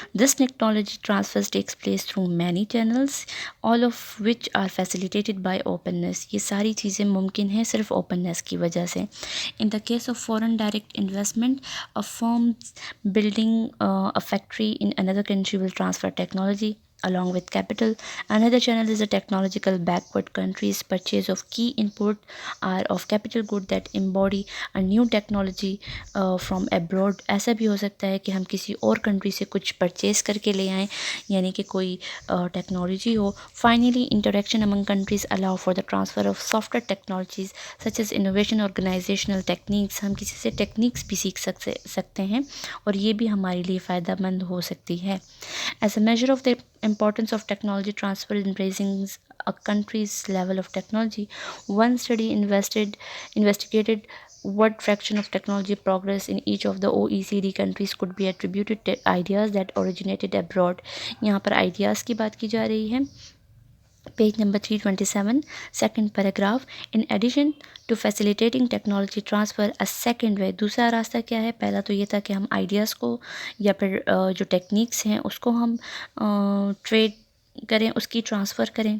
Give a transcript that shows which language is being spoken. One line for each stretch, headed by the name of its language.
English: This technology transfer takes place through many channels all of which are facilitated by openness.
Urdu: یہ ساری چیزیں ممکن ہیں صرف اوپننس کی وجہ سے.
English: In the case of foreign direct investment, a firm building a factory in another country will transfer technology along with capital. Another channel is a technological backward countries purchase of key input or of capital good that embody a new technology from abroad.
Urdu: ایسا بھی ہو سکتا ہے کہ ہم کسی اور country سے کچھ پرچیز کر کے لے آئیں, یعنی کہ کوئی technology ہو.
English: Finally, interaction among countries allow for the transfer of software technologies such as innovation, organizational techniques.
Urdu: ہم کسی سے ٹیکنیکس بھی سیکھ سکتے ہیں اور یہ بھی ہمارے لیے فائدہ مند ہو سکتی ہے.
English: As a measure of the importance of technology transfer in raising a country's level of technology, one study investigated what fraction of technology progress in each of the OECD countries could be attributed to ideas that originated abroad.
Urdu: یہاں پر ideas کی بات کی جا رہی ہے. Page number 327, second paragraph.
English: in addition to facilitating technology transfer, a second way,
Urdu: دوسرا راستہ کیا ہے؟ پہلا تو یہ تھا کہ ہم آئیڈیاز کو یا پھر جو ٹیکنیکس ہیں اس کو ہم ٹریڈ کریں, اس کی ٹرانسفر کریں.